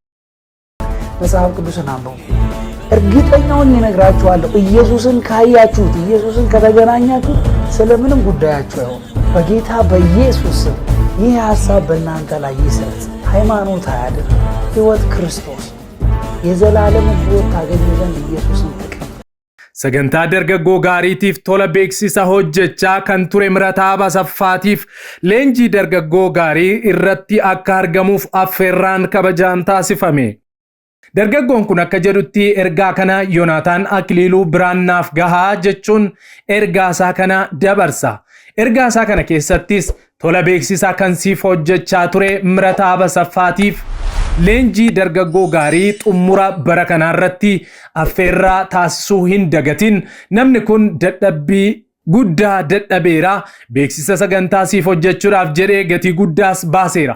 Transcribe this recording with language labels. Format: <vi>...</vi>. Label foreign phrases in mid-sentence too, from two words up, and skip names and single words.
<am>መጽሐፍ ቅዱስን አንብቡ እርግጠኛውን እነግራችኋለሁ ኢየሱስን ካያችሁት ኢየሱስን ከተገናኛችሁ ስለምንም ጉዳያችሁ አይሆን በጌታ በኢየሱስ ይህ ሐሳብ በእናንተ ላይ ይሰጥ ሃይማኖት አያድን ሕይወት ክርስቶስ የዘላለም ሕይወት ታገኙ ዘንድ ኢየሱስን ተቀበሉ</am> <om>sagantaa dargaggoo gaariitiif tola beeksisa hojjechaa kan ture mirataa basaffaatiif leenjii dargaggoo gaarii irratti akka argamuuf affeerraan kabajaan taasifame dargaggoon kun akka jedhutti ergaa kana Yoonaataan Akiliiluu Biraannaaf gahaa jechuun ergaasaa kana dabarsa ergaasaa kana keessattis tola beeksisa kan siif hojjechaa ture mirataa basaffaatiif leenjii dargaggoo gaarii xummura bara kanaarratti affeerraa taasisuu hin dagatin namni kun dadhabbii guddaa dadhabeera beeksisa sagantaa siif hojjechuudhaaf jedhee gatii guddaas baaseera.</om>